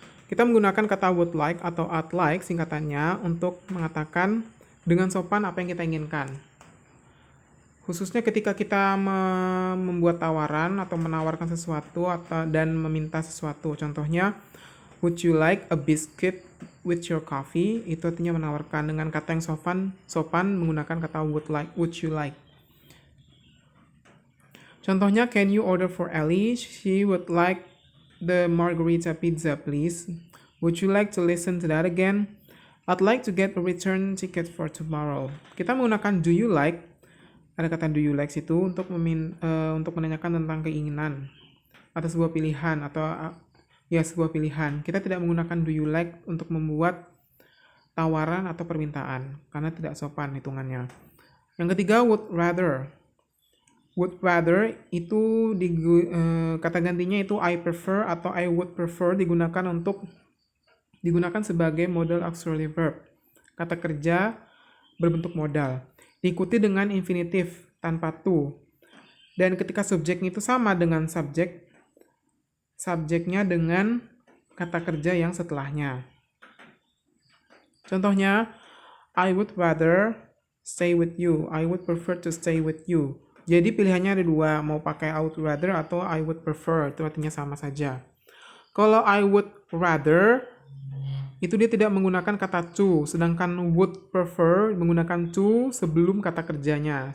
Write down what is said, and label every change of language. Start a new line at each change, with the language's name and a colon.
Indonesian: Kita menggunakan kata would like atau I'd like singkatannya untuk mengatakan dengan sopan apa yang kita inginkan. Khususnya ketika kita membuat tawaran atau menawarkan sesuatu dan meminta sesuatu. Contohnya,
English: would you like a biscuit with your coffee?
Indonesian: Itu artinya menawarkan dengan kata yang sopan menggunakan kata would you like. Contohnya,
English: can you order for Ellie? She would like the margarita pizza, please. Would you like to listen to that again? I'd like to get a return ticket for tomorrow.
Indonesian: Kita menggunakan do you like. Ada kata do you like situ untuk menanyakan tentang keinginan atau sebuah pilihan sebuah pilihan. Kita tidak menggunakan do you like untuk membuat tawaran atau permintaan karena tidak sopan hitungannya. Yang ketiga, would rather. Would rather itu kata gantinya itu I prefer atau I would prefer digunakan sebagai modal auxiliary verb. Kata kerja berbentuk modal. Diikuti dengan infinitif tanpa to. Dan ketika subjeknya itu sama dengan subjeknya dengan kata kerja yang setelahnya. Contohnya,
English: I would rather stay with you. I would prefer to stay with you.
Indonesian: Jadi pilihannya ada dua, mau pakai I would rather atau I would prefer, itu artinya sama saja. Kalau I would rather, itu dia tidak menggunakan kata to, sedangkan would prefer menggunakan to sebelum kata kerjanya.